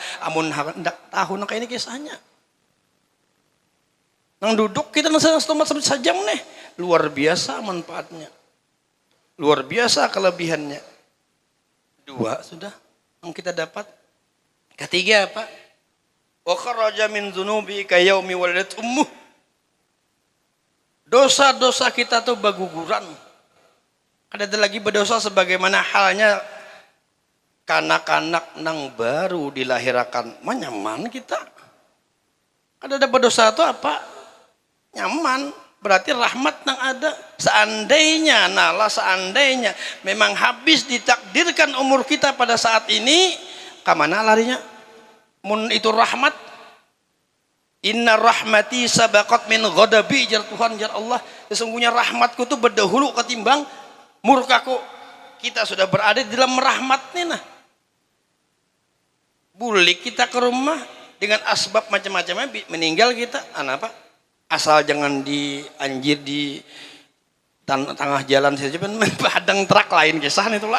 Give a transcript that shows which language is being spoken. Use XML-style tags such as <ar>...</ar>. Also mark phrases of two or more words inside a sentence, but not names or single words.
<bjn>Amun hendak tahu nang ini kisahnya. Nang duduk kita nang sajam nih, luar biasa manfaatnya. Luar biasa kelebihannya. Dua sudah yang kita dapat. Ketiga apa?</bjn> <ar>وخرج من ذنوبه كيوم ولدته أمه.</ar> <bjn>Dosa-dosa kita tuh baguguran. Ada lagi berdosa sebagaimana halnya kanak-kanak nang baru dilahirkan. Nyaman kita. Ada berdosa itu apa? Nyaman. Berarti rahmat yang ada. Seandainya memang habis ditakdirkan umur kita pada saat ini, kemana larinya? Mun itu rahmat.</bjn> <ar>إن رحمتي سبقت من غضبي,</ar> <bjn>jar Tuhan, jar Allah. Sesungguhnya rahmatku itu berdahulu ketimbang murkaku. Kita sudah berada di dalam rahmat nih nah. Bulik kita ke rumah dengan asbab macam-macamnya, meninggal kita, apa? Asal jangan dianjir di tengah jalan saja, padang truk lain kisah itulah.</bjn>